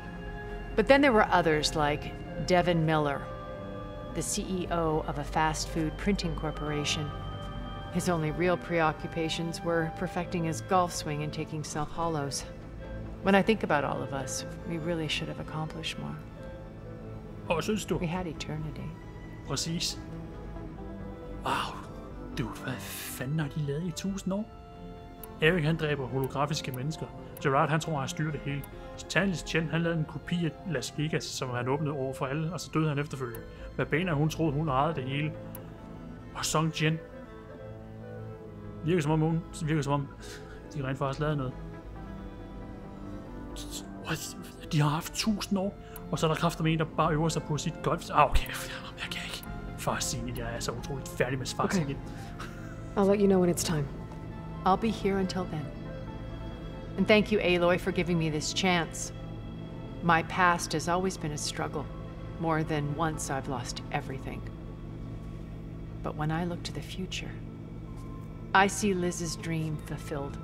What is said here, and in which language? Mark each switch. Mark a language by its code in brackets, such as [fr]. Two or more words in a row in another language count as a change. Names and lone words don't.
[en] But then there were others like Devin Miller, the CEO of a fast food printing corporation. His only real preoccupations were perfecting his golf swing and taking self-hollows. When I think about all of us, we really should have accomplished more. [da] Og synes du? [en] We had eternity. [da] Præcis. Wow. Dude, hvad fanden har de lavet i 1000 år? Eric, han dræber holografiske mennesker. Gerard, han tror, han styrer det hele. Stanley Chen, han lavede en kopi af Las Vegas, som han åbnede over for alle, og så døde han efterfølgende. Babena, hun troede, hun ejede det hele. Og Song Jian. Virker som om, de rent faktisk lavede noget. What? De har haft 1000 år, og så er der kræfter med en, der bare øver sig på sit golf. Okay, jeg kan ikke. Far Zenith, jeg er så utroligt færdig med Far Zenith. [en] I'll let you know when it's time. I'll be here until then. And thank you, Aloy, for giving me this chance. My past has always been a struggle. More than once I've lost everything. But when I look to the future, I see Liz's dream fulfilled.